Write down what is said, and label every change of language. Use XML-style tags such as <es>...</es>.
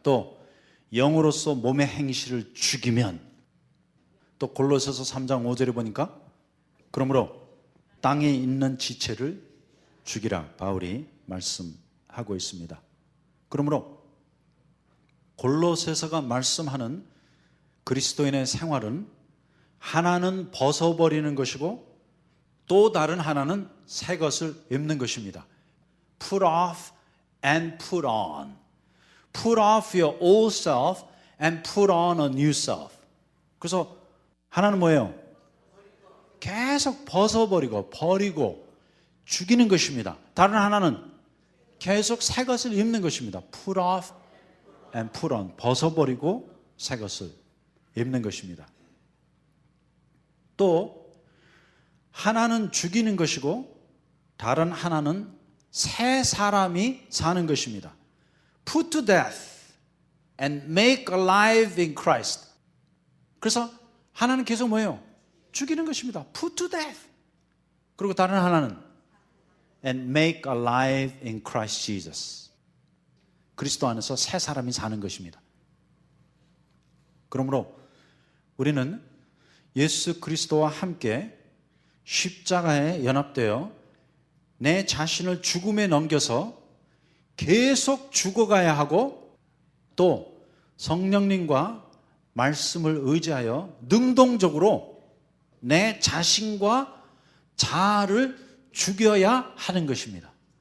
<ko>또 영으로서 몸의 행실을 죽이면 또 골로새서 3장 5절에 보니까 그러므로 땅에 있는 지체를 죽이라 바울이 말씀하고 있습니다. 그러므로 골로새서가 말씀하는 그리스도인의 생활은 하나는 벗어버리는 것이고 또 다른 하나는 새 것을 입는 것입니다.</ko> <en>Put off and put on. Put off your old self and put on a new self.</en> <ko>그래서 하나는 뭐예요? 계속 벗어버리고 버리고 죽이는 것입니다. 다른 하나는 계속 새 것을 입는 것입니다.</ko> <en>Put off and put on.</en> <ko>벗어버리고 새 것을 입는 것입니다. 또 하나는 죽이는 것이고 다른 하나는 새 사람이 사는 것입니다.</ko> <en>Put to death and make alive in Christ.</en> <ko>그래서 하나는 계속 뭐예요? 죽이는 것입니다.</ko> <en>Put to death.</en> <ko>그리고 다른 하나는</ko> <en>and make alive in Christ Jesus.</en> <ko>그리스도 안에서 새 사람이 사는 것입니다. 그러므로 우리는 예수 그리스도와 함께 십자가에 연합되어 내 자신을 죽음에 넘겨서 계속 죽어가야 하고 또 성령님과 말씀을 의지하여 능동적으로 내 자신과 자아를 죽여야 하는 것입니다.</ko>